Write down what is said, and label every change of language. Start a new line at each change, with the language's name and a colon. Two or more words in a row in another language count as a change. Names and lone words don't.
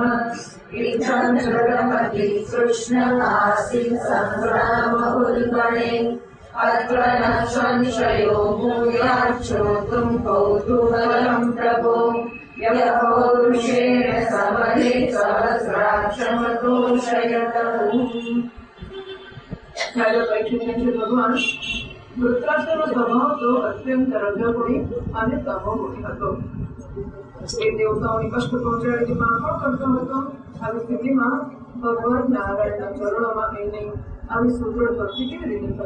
Sanskrit: इत्थं दृढमति कृष्णकासीत् सङ्ग्रामहुल्बणे। अत्र न संशयो भूयात् श्रोतुं कौतूहलं प्रभो। यः पौरुषेण समरे सहस्राक्षमतोषयतः।
Gujarati: ભગવાન વૃત્રાસુરનો સ્વભાવ તો અત્યંત રજોગુણી અને તમોગુણી હતો. એ દેવતાઓની કષ્ટ પહોંચાડી માખણ કરતો હતો. આવી સ્થિતિમાં ભગવાન નારાયણના ચરણોમાં એને આવી સુદૃઢ ભક્તિ કેવી રીતે થઈ?